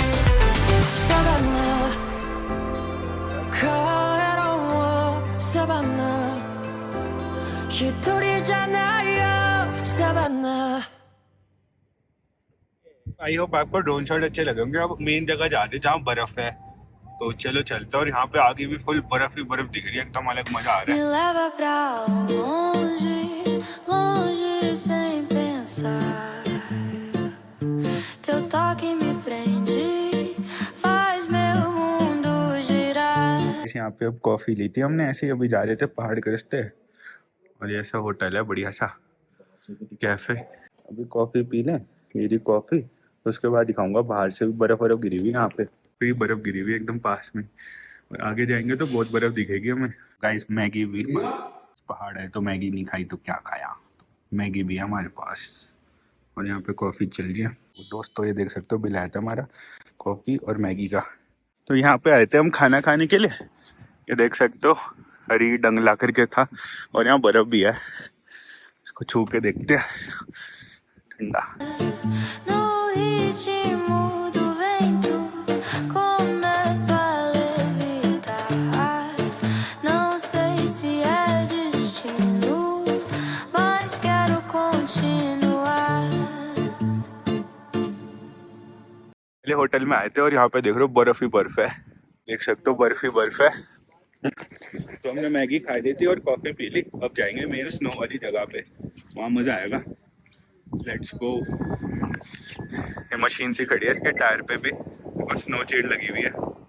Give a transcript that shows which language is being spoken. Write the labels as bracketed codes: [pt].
[en] Savannah, colorado Savannah. [ko] 깃털이잖아요, Savannah. [en] I hope [hi] आपको drone shot अच्छे लगे होंगे। अब मेन जगह जाते जहाँ बर्फ है, तो चलो चलते। और यहाँ पे आगे भी फुल बर्फ ही बर्फ दिख रही है, एकदम अलग मजा आ रहा [pt] Me [hi] है। [pt] leva pra longe, longe sem pensar. Teu toque me prende, faz meu mundo girar. [hi] यहाँ पे अब कॉफी ली थी हमने, ऐसे ही अभी जा रहे थे पहाड़ के रास्ते। और ये ऐसा होटल है बढ़िया सा कैफे। अभी कॉफी पी लें, मेरी कॉफी, उसके बाद दिखाऊंगा। बाहर से भी बर्फ बर्फ गिरी हुई है, यहाँ पे भी बर्फ गिरी हुई है एकदम पास में। और आगे जाएंगे तो बहुत बर्फ दिखेगी हमें। गाइस मैगी भी, पहाड़ है तो मैगी नहीं खाई तो क्या खाया। तो मैगी भी है हमारे पास और यहाँ पे कॉफी चल रही है। दोस्तों ये देख सकते हो बिल आया था हमारा कॉफी और मैगी का। तो यहाँ पे आए थे हम खाना खाने के लिए। ये देख सकते हो हरी डंग ला करके था और यहाँ बर्फ भी है। इसको छू के देखते हैं, ठंडा। [pt] No ritmo do vento, começo a levitar. Não sei se é destino, mas quero continuar. [hi] पहले होटल में आए थे और यहाँ पे देख रहे हो बर्फ ही बर्फ है। देख सकते हो बर्फ ही बर्फ है। तो हमने मैगी खाई ली थी और कॉफी पी ली। अब जाएंगे मेरे स्नो वाली जगह पे, वहाँ मजा आएगा। [en] Let's go. [hi] ये मशीन सी खड़ी है, इसके टायर पे भी और स्नो चेड लगी हुई है।